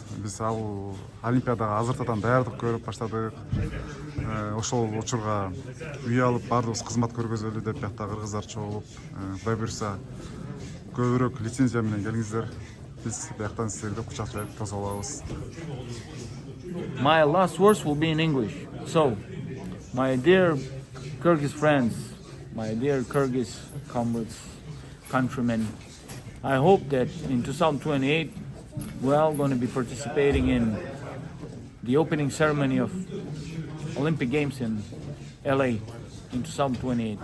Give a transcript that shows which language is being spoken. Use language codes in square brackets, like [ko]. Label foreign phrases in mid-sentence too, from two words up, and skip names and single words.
[ky] Биз ал олимпиадага азыртадан даярдык көрүп баштадык. Ошол учурга үй алып баардыгыбыз кызмат көргөзөлү деп биякта кыргыздар чогулуп, Кудай буйрса көбүрөөк лицензия менен келиңиздер. Биз бияктан сиздерди кучак жайып тосуп алабыз. [en] My last words will be in English. So, my dear Kyrgyz friends, my dear Kyrgyz comrades, countrymen, I hope that in 2028 we're all going to be participating in the opening ceremony of Olympic Games in LA in 2028.